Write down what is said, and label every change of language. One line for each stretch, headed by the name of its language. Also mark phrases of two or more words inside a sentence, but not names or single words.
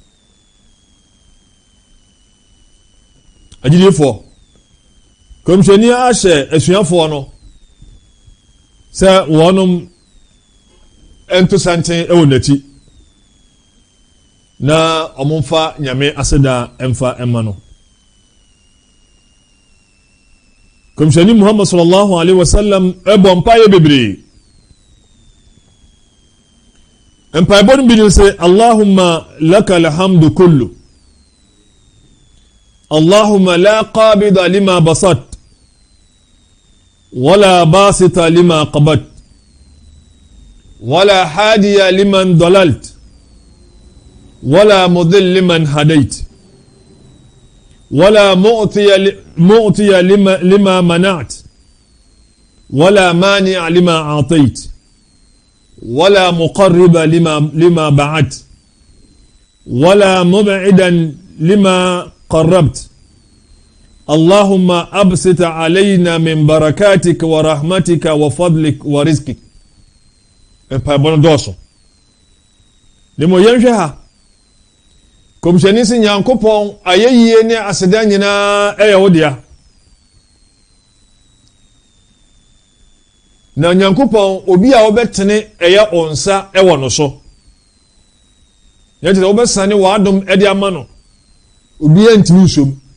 Akan: agyidifoɔ komhyɛni ahyɛ asuafoɔ no sɛ wɔnom ɛnto santen ɛwɔ n'akyi na ɔmomfa nyame aseda ɛmfa ɛma no komhyɛni Muhammad
Arabic: صلى الله عليه وسلم
Akan: ɛbɔ mpaeɛ bebree mpaebɔ no bi ne sɛ
Arabic: اللهم لك الحمد كله اللهم لا قابض لما بسطت ولا باسط لما قبضت ولا هادي لمن أضللت ولا مضل لمن هديت ولا معطي لما منعت ولا مانع لما أعطيت ولا مقرب لما بعدت ولا مبعدا لما قربت اللهم أبسط علينا من بركاتك ورحمتك وفضلك ورزقك
Akan: mpaebɔ dɔɔso ne mo yɛnhwɛ ha komhyɛni sɛ Nyankopɔn ayɛyie ne aseda nyinaa ɛyɛ wo dea na Nyankopɔn obi a wobɛtene ɛyɛ onsa ɛwɔ no so yɛte sɛ wobɛsane w'adom ɛde ama no obi antimi nsom